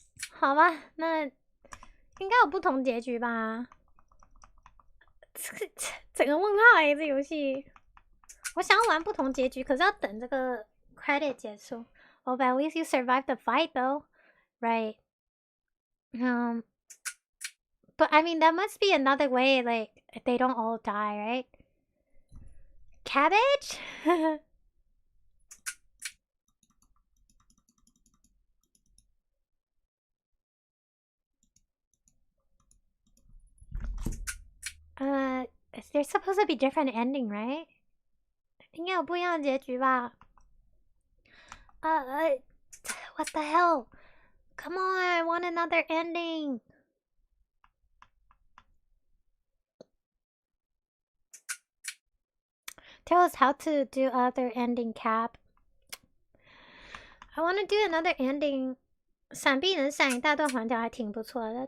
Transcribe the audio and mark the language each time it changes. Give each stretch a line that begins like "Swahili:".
Chinese: 好吧，那应该有不同结局吧？整个问号哎，这游戏。我想要玩不同结局，可是要等这个 credit 结束。
English: Oh, but at least you survived the fight, though, right? But I mean, that must be another way, like, they don't all die, right? Cabbage? There's supposed to be different ending, right?
Chinese: 应该有不一样的结局吧？
English: What the hell? Come on, I want another ending. Tell us how to do other ending, Cap. I want to do another ending.
Chinese: 闪避能闪一大段环条还挺不错的。